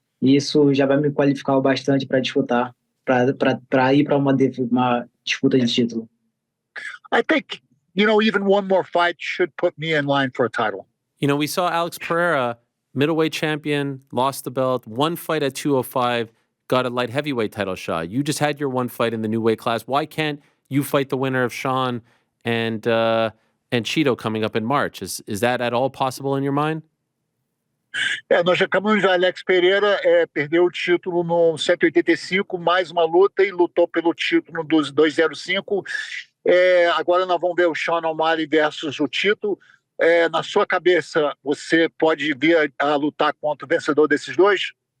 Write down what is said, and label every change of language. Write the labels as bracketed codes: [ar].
[pt] E isso já vai me qualificar o bastante para disputar, para ir para uma disputa de título. [en] I think, even one more fight should put me in line for a title. We saw Alex Pereira, middleweight champion, lost the belt, one fight at 205, got a light heavyweight title shot. You just had your one fight in the new weight class. Why can't you fight the winner of Sean and Cheeto coming up in March? Is that at all possible in your mind? [pt] Nós acabamos de Alex Pereira perdeu o título no 185, mais uma luta e lutou pelo título dos 205. Agora nós vamos ver o Sean OMalley versus o Cheeto. Na sua cabeça, você pode vir a lutar contra o vencedor desses dois?